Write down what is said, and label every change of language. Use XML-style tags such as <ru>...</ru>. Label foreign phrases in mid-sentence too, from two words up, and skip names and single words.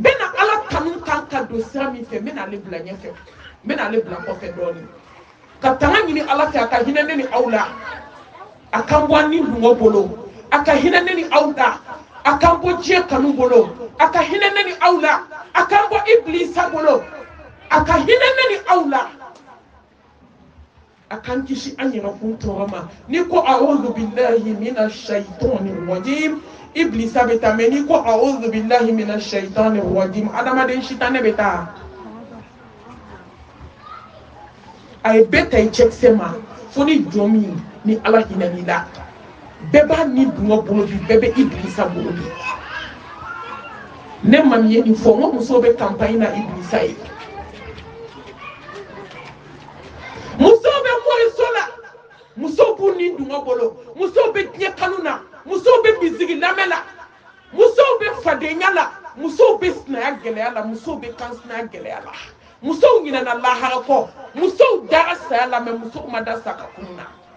<bm>bɛna ala kanu kan ka don sira min fɛ n bɛna ale bila ɲɛfɛ n bɛna ale bila kɔfɛ dɔɔnin ka tanga ɲini ala fɛ a ka hinɛ ne ni aw la a kan bɔ ni dungo bolo a ka hinɛ ne ni aw la a kan bɔ diɲɛ kanu bolo a ka hinɛ ne ni aw la a kan bɔ iblisa bolo a ka hinɛ ne ni aw la a kan kisi an yɛrɛ kun tɔɔrɔ ma ni ko</bm> <ar>أعوذ بالله من الشيطان الرجيم</ar> <bm>iblisa bɛ taa mɛ ni ko</bm> <ar>أعوذ بالله من الشيطان الرجيم</ar> <bm>adamaden sitanɛ bɛ taa a ye bɛɛ ta i cɛkisɛ ma fo ni jɔn min ni ala hinɛn'i la bɛɛ b'a ni dunga bolo bi bɛɛ bɛ iblisa bolo bi ne ma min ye nin fɔ n ko musow bɛ campagne na iblisa ye musow bɛ moriso la musow b'u ni dunga bolo musow bɛ diɲɛ kanu na musow bɛ misigi lamɛn la musow bɛ fadenya la musow bɛ sinaya gɛlɛya la musow bɛ kansinaya gɛlɛya la musow ɲinɛna lahara kɔ musow dara saya la mɛ musow ma da sa ka kun na</bm>